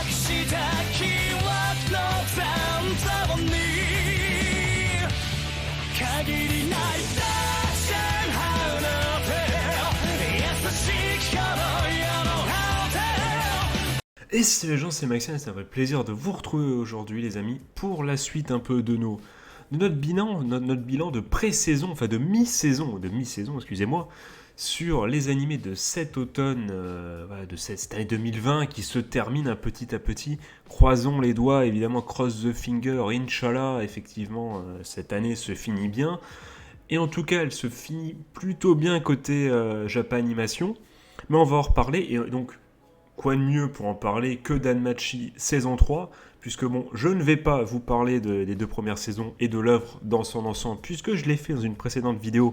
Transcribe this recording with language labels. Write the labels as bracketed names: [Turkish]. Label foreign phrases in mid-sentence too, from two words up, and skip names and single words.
[French] した記憶の残像に限りないダッシュハウの手優しき頃よのハウテ Et salut les gens, c'est Maxime et c'est un vrai plaisir de vous retrouver aujourd'hui les amis pour la suite un peu de notre bilan de pré-saison, enfin de mi-saison, excusez-moi, sur les animés de cet automne, de cette année 2020 qui se termine un petit à petit. Croisons les doigts, évidemment, [English] cross the finger, [French] Inch'Allah, effectivement, cette année se finit bien. Et en tout cas, elle se finit plutôt bien côté Japan Animation. Mais on va en reparler, et donc, quoi de mieux pour en parler que Danmachi saison 3, puisque bon, je ne vais pas vous parler des deux premières saisons et de l'œuvre dans son ensemble, puisque je l'ai fait dans une précédente vidéo.